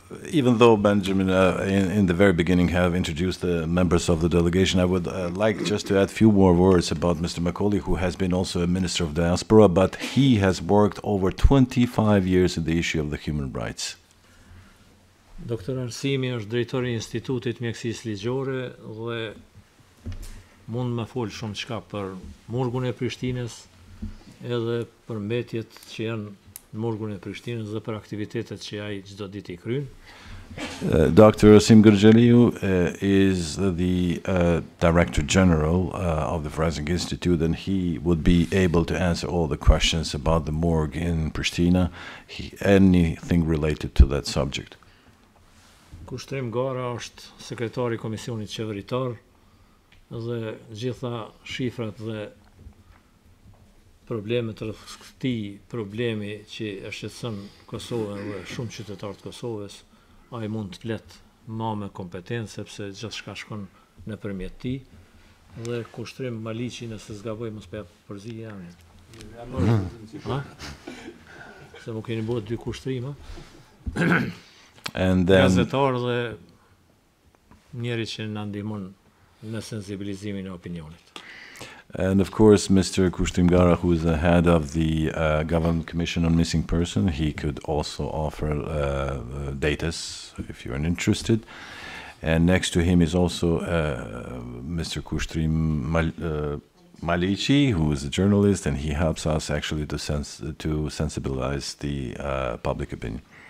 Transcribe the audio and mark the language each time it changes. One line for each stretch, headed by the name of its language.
English: even though Benjamin in the very beginning have introduced the members of the delegation, I would like just to add a few more words about Mr. Macaulay, who has been also a minister of diaspora, but he has worked over 25 years in the issue of the human rights.
Albanian: Doktor Arsimi është drejtori I Institutit Mjekësisë Ligjore dhe mund më fol shumë çka për murgun e Prishtinës, edhe për mbetjet që janë në murgun e Prishtinës dhe për aktivitetet që ai çdo ditë I kryen.
English: Dr. Asim Gërxhaleu is the Director General of the Forensic Institute, and he would be able to answer all the questions about the morgue in Pristina, anything related to that subject.
Albanian: Kushtrim Gara është sekretari i Komisionit Qeveritar dhe gjitha shifrat dhe problemet rreth këtij problemi që e shqetëson Kosovën dhe shumë qytetarë të Kosovës, ai mund të flet më me kompetencë sepse gjithçka shkon nëpërmjet tij. Dhe kushtrim Maliqi, nëse zgaboj mos pe përzi janë. Se më keni bërë 2 kushtrima.
English: And then,
Albanian: Gazetar dhe njeri që na ndihmon në sensibilizimin e opinionit.
English: and of course, Mr. Kushtrim Gara, who is the head of the Government Commission on Missing Persons, he could also offer data if you're interested. And next to him is also Mr. Kushtrim Maliqi, who is a journalist, and he helps us actually to sensibilize the public opinion.